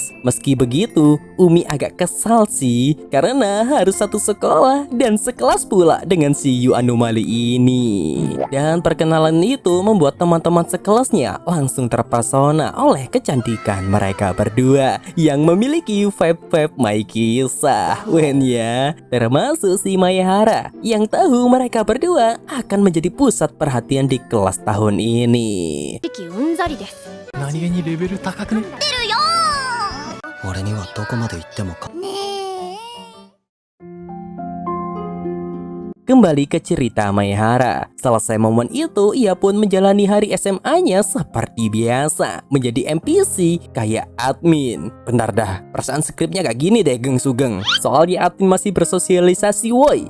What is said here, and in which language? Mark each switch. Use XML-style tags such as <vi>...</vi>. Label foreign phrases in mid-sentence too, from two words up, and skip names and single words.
<id>Meski begitu, Umi agak kesal sih, karena harus satu sekolah dan sekelas pula dengan si Yu anomali ini. Dan perkenalan itu membuat teman-teman sekelasnya langsung terpesona oleh kecantikan mereka berdua yang memiliki vibe-vibe my kisah. Wen ya, termasuk si Mahera yang tahu mereka berdua akan menjadi pusat perhatian di kelas tahun ini.</id> <ja>何気にレベル高くね？俺にはどこまで行ってもか。</ja> <id>Kembali ke cerita Mahera. Selesai momen itu, ia pun menjalani hari SMA-nya seperti biasa, menjadi NPC kayak admin. Bentar dah, perasaan skripnya gak gini deh, Geng Sugeng. Soalnya admin masih bersosialisasi, woi.</id>